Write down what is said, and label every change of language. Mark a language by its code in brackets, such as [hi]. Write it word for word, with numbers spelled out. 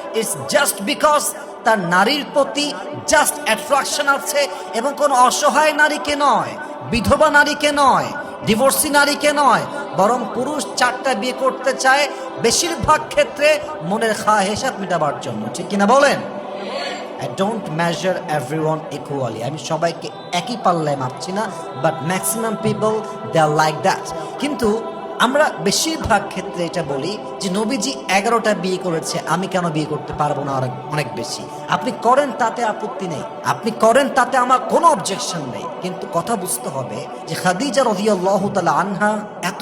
[en] it's just because [bn] তার নারীর প্রতি জাস্ট অ্যাট্রাকশন আছে, এবং কোনো অসহায় নারীকে নয়, বিধবা নারীকে নয়, ডিভোর্সি নারীকে নয়, বরং পুরুষ চারটা বিয়ে করতে চায় বেশিরভাগ ক্ষেত্রে মনের খাহেশাত মেটাবার জন্য, ঠিক কিনা বলেন? [en] I don't measure everyone equally. [bn] আমি সবাইকে একই পাল্লায় মাপছি না, but [en] Maximum people they are like that. [bn] কিন্তু আমরা বেশিরভাগ ক্ষেত্রে এটা বলি যে নবীজি এগারোটা বিয়ে করেছে, আমি কেন বিয়ে করতে পারবো না? আর অনেক বেশি আপনি করেন তাতে আপত্তি নেই, আপনি করেন তাতে আমার কোনো অবজেকশন নেই, কিন্তু কথা বুঝতে হবে যে খাদিজা রাদিয়াল্লাহু তাআলা আনহা এত